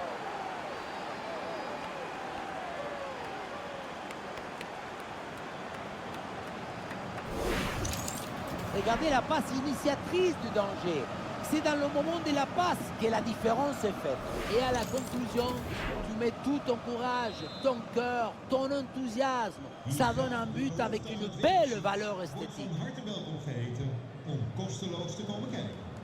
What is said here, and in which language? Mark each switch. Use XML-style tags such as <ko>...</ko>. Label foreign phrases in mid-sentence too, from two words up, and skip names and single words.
<fr>Regardez la passe initiatrice du danger. C'est dans le moment de la passe que la différence est faite. Et à la conclusion, tu mets tout ton courage, ton cœur, ton enthousiasme. Ça donne un but avec une belle valeur</fr> <nl>Wordt</nl> <fr>esthétique.</fr> <nl>van harte welkom geheten om kosteloos te komen kijken.</nl>